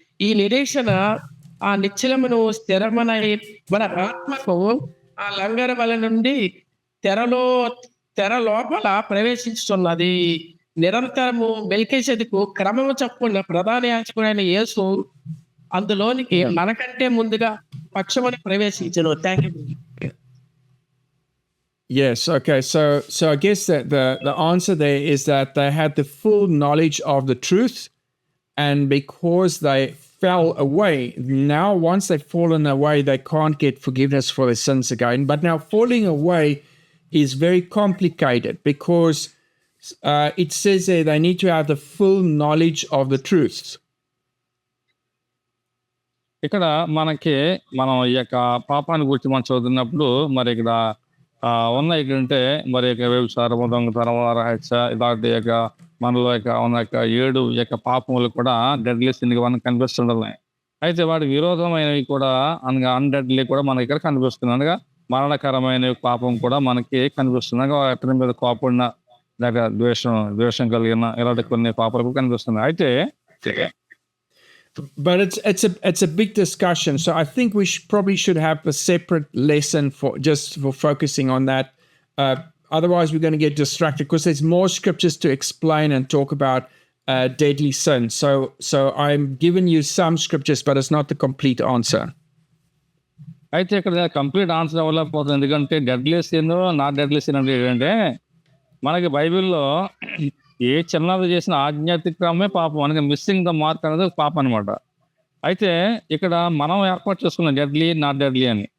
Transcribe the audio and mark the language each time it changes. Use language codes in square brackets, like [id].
[te] ఈ నిరీక్షణ ఆ నిశ్చలమును స్థిరమనై మన ఆత్మకు ఆ లంగర వల నుండి తెర లోపల ప్రవేశించుతున్నది. నిరంతరము మెల్కీసెదెకు క్రమము చొప్పున ప్రధాన యాజకుడైన యేసు అందులోనికి మనకంటే ముందుగా పక్షమును ప్రవేశించెను. [en] Thank you. Yes. Okay. So I guess that the answer there is that they had the full knowledge of the truth, and because they fell away, now once they've fallen away, they can't get forgiveness for their sins again. But now falling away is very complicated because it says there they need to have the full knowledge of the truth. [te] ఇక్కడ మనం ఈ యొక్క పాపాన్ని గురించి మనం చదువుతున్నప్పుడు మరి ఇక్కడ ఉన్నాయి ఏంటంటే మరి వ్యభిచారము, దొంగతనం, రహస్య ఇలాంటి యొక్క మనలో ఉన్న 7 యొక్క పాపములు కూడా డెడ్లీ సిన్ గా మనకు కనిపిస్తుంటున్నాయి. అయితే వాటి విరోధమైనవి కూడా అనగా అన్డెడ్లీ కూడా మనకి ఇక్కడ కనిపిస్తుంది. అనగా మరణకరమైన పాపం కూడా మనకి కనిపిస్తుంది. అనగా అతని మీద కోపడిన లేక ద్వేషం కలిగిన ఇలాంటి కొన్ని పాపాలు కూడా కనిపిస్తున్నాయి. అయితే [en] but it's a big discussion, so I think we probably should have a separate lesson for focusing on that. Otherwise we're going to get distracted because there's more scriptures to explain and talk about deadly sin. So I'm giving you some scriptures, but it's not the complete answer. [te] అయితే ఇక్కడ complete answer అవ్వలేకపోతుంది. ఎందుకంటే deadly sin, not deadly sin అంటే ఏంటంటే మనకి బైబిల్లో ఏ చిన్నది చేసిన ఆజ్ఞాతిక్రమే పాపం. అనగా [en] missing the mark [te] అనేది పాపం అనమాట. అయితే ఇక్కడ మనం ఏర్పాటు చేసుకున్న డెడ్లీ నాట్ డెడ్లీ అని.